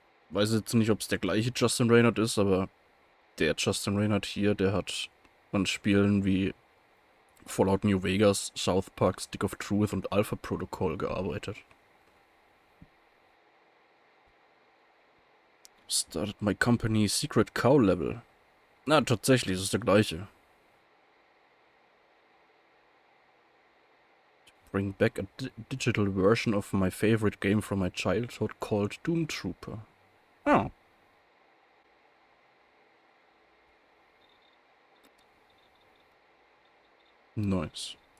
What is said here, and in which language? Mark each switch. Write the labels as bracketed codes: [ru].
[de] Weiß jetzt nicht, ob es der gleiche Justin Reynard ist, aber der Justin Reynard hier, der hat an Spielen wie Fallout New Vegas, South Park, Stick of Truth und Alpha Protocol gearbeitet. [en] Started my company Secret Cow Level. [de] Na, tatsächlich, es ist der gleiche. [en] Bring back a digital version of my favorite game from my childhood called Doom Trooper. Oh. Nice.